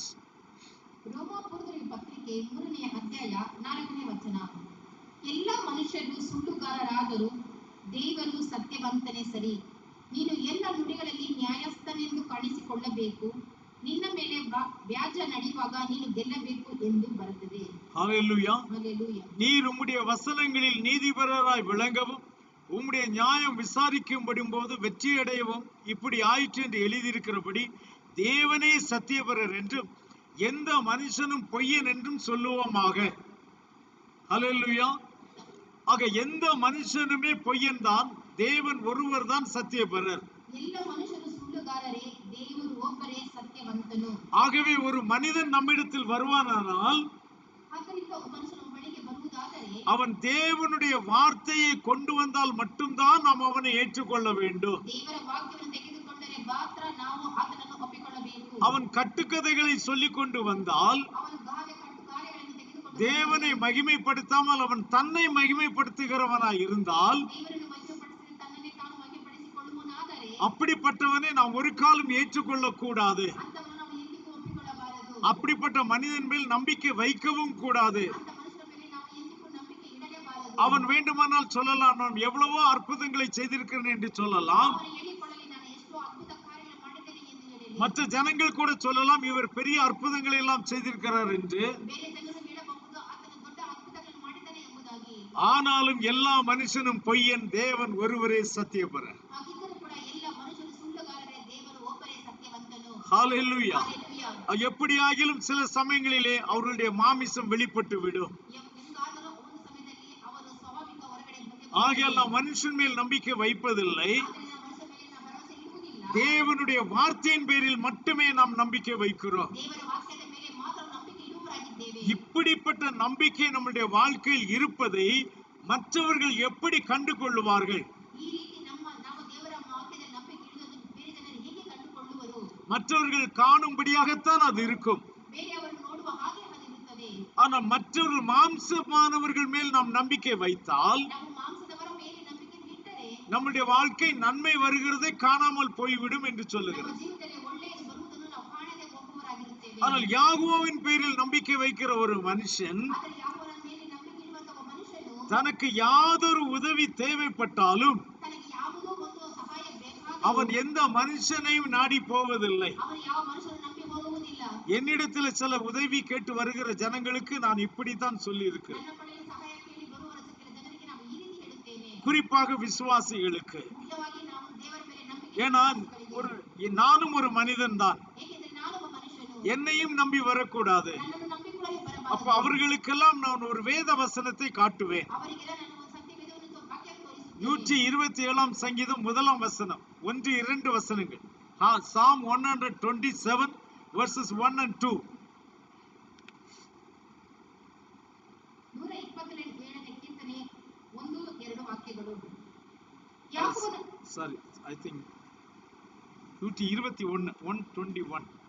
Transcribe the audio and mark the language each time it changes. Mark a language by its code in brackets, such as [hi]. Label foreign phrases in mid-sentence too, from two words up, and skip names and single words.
[kn] ರೋಮಾಪುರದವರಿಗೆ ಪತ್ರಿಕೆ 3ನೇ ಅಧ್ಯಾಯ 4ನೇ ವಚನ. ಎಲ್ಲ ಮನುಷ್ಯರು ಸುಳ್ಳುಗಾರರಾದರೂ ದೇವರು ಸತ್ಯವಂತನೇ ಸರಿ. ನೀನು ಎಲ್ಲ ನುಡಿಗಳಲ್ಲಿ ನ್ಯಾಯಸ್ಥನೆಂದು ಕಾಣಿಸಿಕೊಳ್ಳಬೇಕು. ನಿನ್ನ ಮೇಲೆ ವ್ಯಾಜ ನಡೆಯುವಾಗ ನೀನು ಗೆಲ್ಲಬೇಕು ಎಂದು ಬರುತ್ತದೆ. [ta] ஹல்லேலூயா. ஹல்லேலூயா. நீர் உம்முடைய வசனங்களில் நீதிபரராய் விளங்கவும் உம்முடைய நியாயம் விசாரிக்கும்படும் போது வெற்றியடையவும் இப்படி ஆயிற்று என்று எழுதியிருக்கிறபடி தேவனே சத்தியபரர் என்றும் எந்த மனுஷனும் பொய்யன் என்றும் சொல்லுவோமாக. ஹல்லேலூயா. ஆக எந்த மனுஷனுமே பொய்யன் தான், தேவன் ஒருவர் தான் சத்தியபரர். [kn] ಎಲ್ಲ ಮನುಷ್ಯರು ಸುಳ್ಳುಗಾರರೇ, ದೇವರು ಒಬ್ಬರೇ ಸತ್ಯವಂತನು. [ta] ஆகவே ஒரு மனிதன் நம்மிடத்தில் வருவானானால் [kn] ಆದ್ದರಿಂದ ಒಬ್ಬ ಮನುಷ್ಯನು ಬಳಿಗೆ ಬರುವುದಾದರೆ [ta] அவன் தேவனுடைய வார்த்தையை கொண்டு வந்தால் மட்டும்தான் நாம் அவனை ஏற்றுக்கொள்ள வேண்டும். [kn] ದೇವರ ವಾಕ್ಯವನ್ನು ತೆಗೆದುಕೊಂಡರೆ ಮಾತ್ರ ನಾವು ಆತನನ್ನು ಒಪ್ಪಿಕೊಳ್ಳಬೇಕು. [ta] அவன் கட்டுக்கதைகளை சொல்லிக் கொண்டு வந்தால் [kn] ಅವನು ಕಾರ್ಯಗಳನ್ನು ತೆಗೆದುಕೊಂಡು [ta] தேவனை மகிமைப்படுத்தாமல் அவன் தன்னை மகிமைப்படுத்துகிறவனாய் இருந்தால், [kn] ದೇವರನ್ನು ಮಹಿಮೆಪಡಿಸಿ ತನ್ನನ್ನೇ ತಾನು ಮಹಿಮೆಪಡಿಸಿಕೊಳ್ಳುವನಾದರೆ [ta] அப்படிப்பட்டவனை நாம் ஒரு காலம் ஏற்றுக்கொள்ள கூடாது. [kn] ಅಂತವನು ನಾವು ಎಂದಿಗೂ ಒಪ್ಪಿಕೊಳ್ಳಬಾರದು. [ta] அப்படிப்பட்ட மனிதன் மேல் நம்பிக்கை வைக்கவும் கூடாது. [kn] ಅಂತ ಮನುಷ್ಯರ ಮೇಲೆ ನಾವು ಎಂದಿಗೂ ನಂಬಿಕೆ ಇಡಲೇಬಾರದು. [ta] அவன் வேண்டுமானால் சொல்லலாம், நான் எவ்வளவோ அற்புதங்களை செய்திருக்கிறேன் என்று சொல்லலாம். [kn] ಅವನು ಹೇಳಿಕೊಳ್ಳಲಿ, ನಾನು ಎಷ್ಟೋ ಅದ್ಭುತ ಕಾರ್ಯಗಳನ್ನು ಮಾಡಿದ್ದೇನೆ ಎಂದು ಹೇಳಲಿ. [ta] மற்ற ஜனங்கள் கூட சொல்லலாம், இவர் பெரிய அற்புதங்களை எல்லாம் செய்திருக்கிறார் என்று. [kn] ಬೇರೆ ಜನರು ಹೇಳಬಹುದು, ಆತನು ದೊಡ್ಡ ಅದ್ಭುತಗಳನ್ನು ಮಾಡಿದ್ದಾನೆ ಎಂಬುದಾಗಿ. [ta] ஆனாலும் எல்லா மனுஷனும் பொய்யன், தேவன் ஒருவரே சத்தியபரர். [kn] ಹಾಗಿದ್ದರೂ ಕೂಡ ಎಲ್ಲ ಮನುಷ್ಯರು ಸುಳ್ಳುಗಾರರೇ, ದೇವರು ಒಬ್ಬರೇ ಸತ್ಯವಂತನು. [ta] ஹல்லேலூயா. [kn] ಹಲ್ಲೆಲೂಯಾ. [ta] எப்படியாகிலும் சில சமயங்களிலே அவர்களுடைய மாமிசம் வெளிப்பட்டு விடும். [kn] ಎಂಗಾದರೂ ಒಂದು ಸಮಯದಲ್ಲಿ ಅವರು ಸ್ವಾಭಾವಿಕ ಹೊರಗಡೆ ಬಂದೇ [ta] ஆகையால் நாம் மனுஷன் மேல் நம்பிக்கை வைப்பதில்லை, [kn] ಆದ್ದರಿಂದ ಮನುಷ್ಯರ ಮೇಲೆ ನಾವು ಭರವಸೆ ಇಡುವುದಿಲ್ಲ. [ta] தேவனுடைய வார்த்தையின் பேரில் மட்டுமே நாம் நம்பிக்கை வைக்கிறோம். [kn] ದೇವರ ವಾಕ್ಯದ ಮೇಲೆ ಮಾತ್ರ ನಂಬಿಕೆ ಇಡುವವರಾಗಿದ್ದೇವೆ. [ta] இப்படிப்பட்ட நம்பிக்கை நம்முடைய வாழ்க்கையில் இருப்பதை மற்றவர்கள் எப்படி கண்டு கொள்ளுவார்கள்? [kn] ಈ ರೀತಿ ನಾವು ದೇವರ ವಾಕ್ಯದ ನಂಬಿಕೆ ಇಡುವುದನ್ನು ಬೇರೆ ಜನರು ಹೇಗೆ ಕಂಡುಕೊಳ್ಳುವರು? [ta] மற்றவர்கள் காணும்படியாகத்தான் அது இருக்கும். [kn] ಬೇರೆಯವರು ನೋಡುವ ಹಾಗೆ ಅದು ಇರುತ್ತದೆ. [ta] ஆனால் மற்றவர்கள் மாம்சமானவர்கள் மேல் நாம் நம்பிக்கை வைத்தால் [kn] ನಾವು ಮಾಂಸದವರ ಮೇಲೆ ನಂಬಿಕೆ ಇಟ್ಟರೆ [ta] நம்முடைய வாழ்க்கை நன்மை வருகிறதை காணாமல் போய்விடும் என்று [kn] ನಮ್ಮ [ta] சொல்லுகிறது. [kn] ಜೀವಿತದಲ್ಲಿ ಒಳ್ಳೆಯದು ಬರುವುದನ್ನು ನಾವು ಕಾಣದೆ ಹೋಗುವವರಾಗಿರುತ್ತೇವೆ. [ta] ஆனால் யாகுவோவின் பேரில் நம்பிக்கை வைக்கிற ஒரு மனுஷன் [kn] ಆದರೆ ಯಾವನ ಮೇಲೆ ನಂಬಿಕೆ ಇರುವಂತಹ ಮನುಷ್ಯನು [ta] தனக்கு யாதொரு உதவி தேவைப்பட்டாலும் [kn] ತನಗೆ ಯಾವುದೋ ಒಂದು ಸಹಾಯ ಬೇಕಾದರೂ [ta] அவன் எந்த மனுஷனையும் நாடி போவதில்லை. [kn] ಅವನು ಯಾವ ಮನುಷ್ಯನು ನಂಬಿ ಹೋಗುವುದಿಲ್ಲ. [ta] என்னிடத்தில் சில உதவி கேட்டு வருகிற ஜனங்களுக்கு நான் இப்படித்தான் சொல்லி இருக்கிறேன். [kn] ನನ್ನ ಬಳಿಯಲ್ಲಿ ಸಹಾಯ ಕೇಳಿ ಬರುವ ಜನರಿಗೆ [ta] குறிப்பாக விசுவாசிகளுக்கு. [kn] ಮುಖ್ಯವಾಗಿ ನಾವು ದೇವರ ಮೇಲೆ ನಂಬಿಕೆ [ta] ஏன்னா நானும் ஒரு மனிதன் தான், [kn] ಏಕೆಂದರೆ ನಾನು ಒಬ್ಬ ಮನುಷ್ಯನು, [ta] என்னையும் நம்பி வரக்கூடாது. [kn] ನನ್ನನ್ನು ನಂಬಿಕೊಳ್ಳಲು [ta] அப்ப [kn] ಬರಬಾರದು. [ta] அவர்களுக்கெல்லாம் நான் ஒரு வேத வசனத்தை காட்டுவேன். [kn] ಅವರಿಗೆಲ್ಲ ನಾನು ಒಂದು ಸತ್ಯವೇದವನ್ನು ವಾಕ್ಯವನ್ನು ತೋರಿಸುತ್ತೇನೆ. [ta] 127 சங்கீதம் 1 வசனம், 1-2 வசனங்கள். [en] Psalm 127 verses 1 and 2. [kn] 127ನೇ ಕೀರ್ತನೆ 1-2 ವಾಕ್ಯಗಳು. [en] Sorry, I think 121 121.